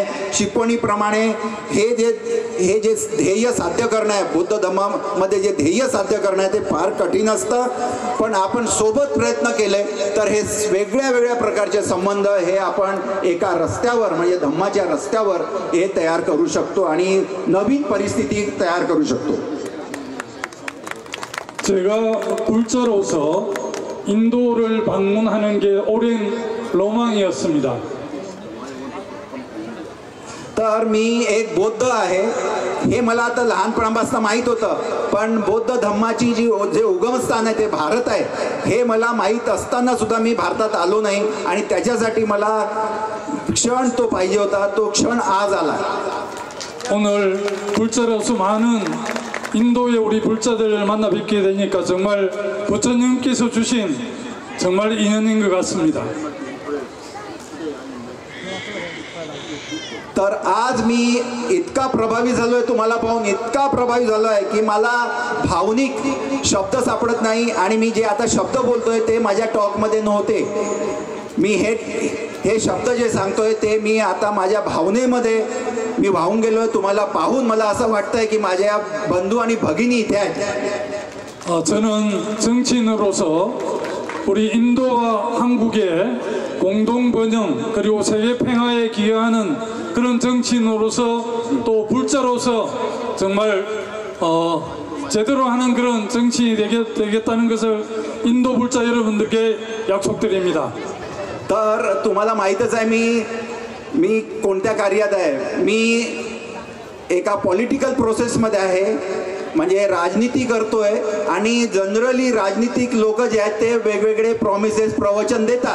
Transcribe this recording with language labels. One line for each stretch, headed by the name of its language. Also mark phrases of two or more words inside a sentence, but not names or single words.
Marathi: शिकवणीप्रमाणे हे जे ध्येय साध्य करणं आहे, बुद्ध धम्मामध्ये जे ध्येय साध्य करणं आहे ते फार कठीण असतं. पण आपण सोबत प्रयत्न केले तर हे वेगळ्या वेगळ्या प्रकारचे संबंध हे आपण एका रस्त्यावर म्हणजे धम्माच्या रस्त्यावर हे तयार करू शकतो आणि नवीन परिस्थिती तयार करू शकतो.
Korean: 제가 불자로서 인도를 방문하는 게 오랜 로망이었습니다.
Marathi: तर मी एक बौद्ध आहे हे मला आता लहानपणापासून माहीत होतं. पण बौद्ध धम्माची जे उगमस्थान आहे ते भारत आहे हे मला माहीत असताना सुद्धा मी भारतात आलो नाही आणि त्याच्यासाठी मला क्षण तो पाहिजे होता. तो क्षण आज आला.
Korean: 오늘 불자로서 많은 인도의 우리 불자들을 만나 뵙게 되니까 정말 부처님께서 주신 정말 인연인 것 같습니다.
Marathi: तर आज मी इतका प्रभावी झालोय, तुम्हाला पाहून इतका प्रभावी झालोय की मला भावनिक शब्द सापडत नाही आणि मी जे आता शब्द बोलतोय ते माझ्या टॉकमध्ये नव्हते. मी हे शब्द जे सांगतोय ते मी आता माझ्या भावनेमध्ये मी वाहून गेलोय. तुम्हाला पाहून मला असं वाटतंय की माझ्या बंधू आणि भगिनी इथे आहेत.
Korean: 저는 정치인으로서 우리 인도와 한국의 공동 번영 그리고 세계 평화에 기여하는 그런 정치인으로서 또 불자로서 정말 제대로 하는 그런 정치인이 되겠다는 것을 인도 불자 여러분들께 약속드립니다.
Marathi: तर तुम्हाला माहीतच आहे मी कोणत्या कार्यात आहे. मी एका
English: political processमध्ये
Marathi: आहे म्हणजे राजनीती करतोय आणि जनरली राजनीतिक लोक जे आहेत ते वेगवेगळे प्रॉमिसेस प्रवचन देतात.